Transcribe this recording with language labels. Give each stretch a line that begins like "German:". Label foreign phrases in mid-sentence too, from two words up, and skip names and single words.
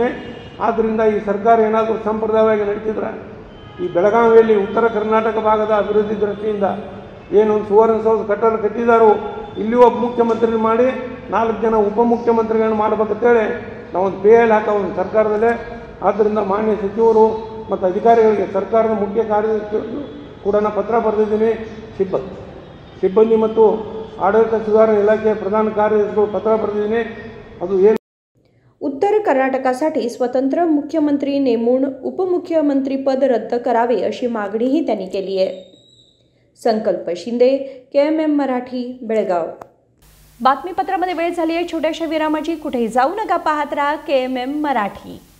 Kannada: ಆದ್ದರಿಂದ ಈ ಸರ್ಕಾರ ಏನಾದರೂ ಸಂಪ್ರದಾಯವಾಗಿ ನಡೀತಿದ್ರೆ ಈ ಬೆಳಗಾವಿಯಲ್ಲಿ ಉತ್ತರ ಕರ್ನಾಟಕ ಭಾಗದ ಅಭಿವೃದ್ಧಿ ದೃಷ್ಟಿಯಿಂದ ಏನು ಸುವರ್ಣಸೌಧ ಕಟ್ಟಿದಾರೋ ಇಲ್ಲಿ ಒಬ್ಬ ಮುಖ್ಯಮಂತ್ರಿ ಮಾಡಿ 4 ಜನ ಉಪಮುಖ್ಯಮಂತ್ರಿಗಳನ್ನ ಮಾಡ್ಬೇಕಂತೇಳಿ ನಾವೊಂದು PL ಹಾಕೋ ಒಂದು ಸರ್ಕಾರದಲ್ಲೇ. ಆದ್ದರಿಂದ ಮಾನ್ಯ ಸಚಿವರು ಮತ್ತು ಅಧಿಕಾರಿಗಳಿಗೆ ಸರ್ಕಾರದ ಮುಖ್ಯ ಕಾರ್ಯದರ್ಶಿ ಕೂಡ ನಾನು ಪತ್ರ ಬರೆದಿದ್ದೀನಿ. ಸಿಬ್ಬಂದಿ ಮತ್ತು ಆಡಳಿತ ಸುಧಾರಣಾ ಇಲಾಖೆಯ ಪ್ರಧಾನ ಕಾರ್ಯದರ್ಶಿಗಳು ಪತ್ರ ಬರೆದಿದ್ದೀನಿ. ಅದು ಏನು
Marathi: उत्तर कर्नाटकासाठी स्वतंत्र मुख्यमंत्री नेमून उपमुख्यमंत्री पद रद्द करावे अशी मागणीही त्यांनी केली आहे. संकल्प शिंदे, KMM मराठी, बेळगाव. बातमीपत्रामध्ये वेळ झाली आहे छोट्याशा विरामाची. कुठेही जाऊ नका, पाहत राहा KMM मराठी.